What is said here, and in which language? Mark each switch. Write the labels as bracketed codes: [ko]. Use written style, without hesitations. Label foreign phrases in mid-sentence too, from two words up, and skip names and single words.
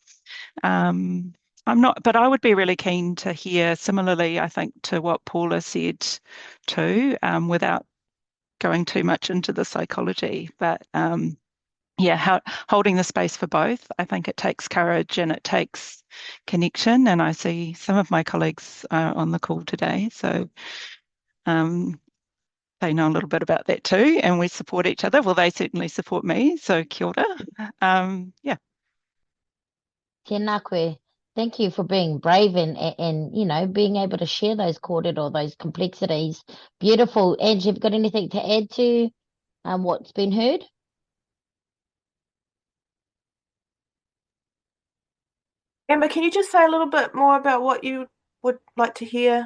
[en] But I would be really keen to hear similarly, I think, to what Paula said too, without going too much into the psychology, but holding the space for both. I think it takes courage and it takes connection, and I see some of my colleagues on the call today, so they know a little bit about that too, and we support each other. Well, they certainly support me, so [mi] kia ora. Tēnā koe. [en] Thank you for being brave and being able to share those kōrero, those complexities. Beautiful. Angie, have you got anything to add to what's been heard? Amber, can you just say a little bit more about what you would like to hear?